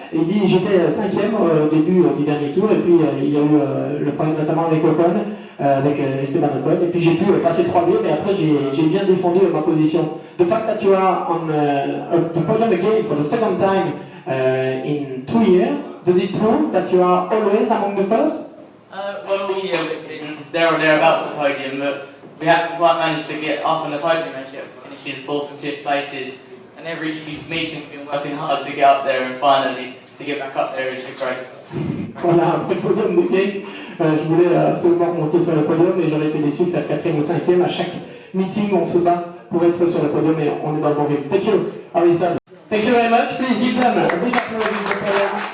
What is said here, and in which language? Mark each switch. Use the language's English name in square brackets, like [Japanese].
[French] Et il dit j'étais 5e au début du dernier tour, et puis il y a eu le problème notamment avec Ocon, avec Esteban Ocon, et puis j'ai pu passer 3e, et après j'ai bien défendu ma position. [English] The fact that you are on the podium again for the second time in 2 years, does it prove that you are always among the first? Well, yeah, we've been there or thereabouts at the podium, but we haven't quite managed to get up on the podium as yet, finishing 4th and 5th places. And every meeting we've been working hard to get up there, and finally to get back up there is great. [French] Voilà, après le podium de Genk, je voulais absolument monter sur le podium, et j'aurais été déçu de faire 4e ou 5e. À chaque meeting, on se bat pour être sur le podium, et on est dans le bon rythme. [English] Thank you, Harrison. Thank you very much. Please give them a big applause.